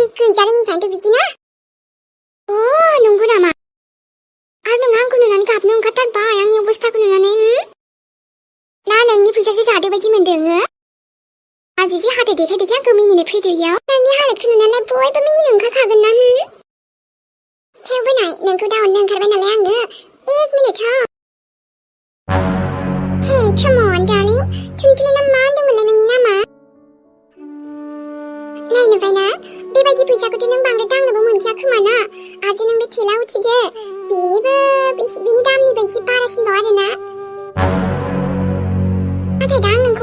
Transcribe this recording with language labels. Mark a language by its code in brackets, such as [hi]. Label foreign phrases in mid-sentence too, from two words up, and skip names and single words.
[brx] गैजारिनिखायनोथ' बिदि ना नंगौ नामा आरो नों आंखौ नुनानै गाबनो ओंखारथारबाय आंनि अबस्थाखौ नुनानै ना नोंनि फैसासो जादो बायदि मोनदों आजि जे हाथाय देखाय आंखौ मिनिनो फैदो इयाव नोंनि हालोदखौ नुनानै बयबो मिनिनो ओंखारखागोन ना थेवबो नाय नोंखौ दा अननो ओंखारबाय नालाय आङो 1 मिनिट [en] Hey come on darling [brx] थुमथुनि ना बेबायदि फैसाखौथ' नों बांद्राय दांनोबो मोनखाया खोमाना आरो नों बे थेला उथिदो बिनि दामनिबो एसे बारासिनबाव आरोना नाथाय दा आं नोंखौ